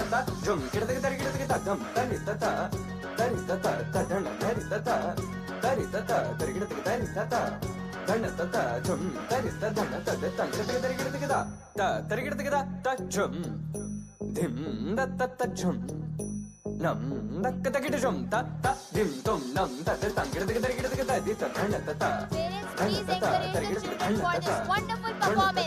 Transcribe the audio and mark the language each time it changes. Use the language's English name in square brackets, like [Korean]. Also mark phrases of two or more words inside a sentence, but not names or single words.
[English] ta jum kirida tarigida ta dum tarita ta tarita ta ta dana tarita ta tarita ta tarigida tarita ta dana ta ta jum tarita dana ta ta tangirida tarigida ta tarigida ta jum dim da ta ta jum nam dak takita jum ta ta dim tum nam ta ta tangirida tarigida ta di ta dana ta ta Parents, please encourage the children for this wonderful performance.